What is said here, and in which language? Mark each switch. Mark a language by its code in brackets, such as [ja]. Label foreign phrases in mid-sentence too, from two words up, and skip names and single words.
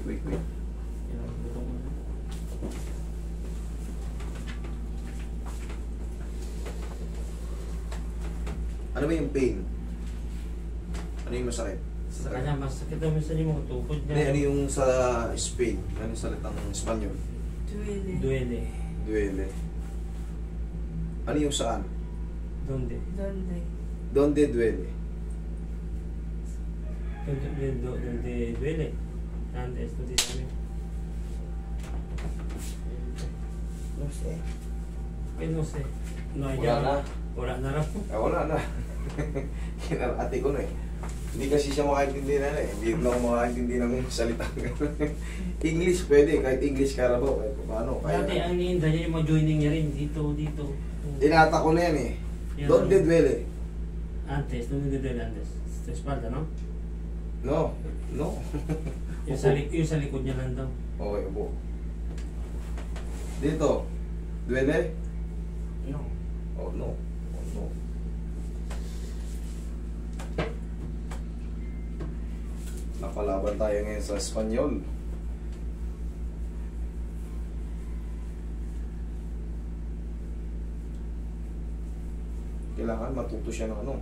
[tl] Ano ba yung pain? Ano yung masakit? Sa kanya, masakit daw minsan yung mga tukod Hindi, niya. ano yung sa Spain? Ano yung salitang Espanyol? [es] Duele. Duele. [tl] Ano yung saan? [es] Donde? Donde duele? Donde duele. Antes, [tl] ito din namin. [es] No sé. Ay, no sé. No, [tl] Wala na. Wala na raw. Wala na. Kinarate ko na eh. Hindi kasi siya makaintindi na eh. Hindi na ako makaintindi ng salita. English pwede, kahit English Carabao. Kahit paano. Dati ang iniinda niya yung mga joining niya rin. Dito. Inata ko na yan eh. Yan. [es] Donde duele? Antes, donde duele antes. Sa espalda, no? No. [tl] Yung sa likod niya lang daw. Okay, upo. Dito. [es] Duele? No. [en] Oh no. [tl] Napalaban tayo ngayon sa Espanyol. Kailangan matuto siya ng ano.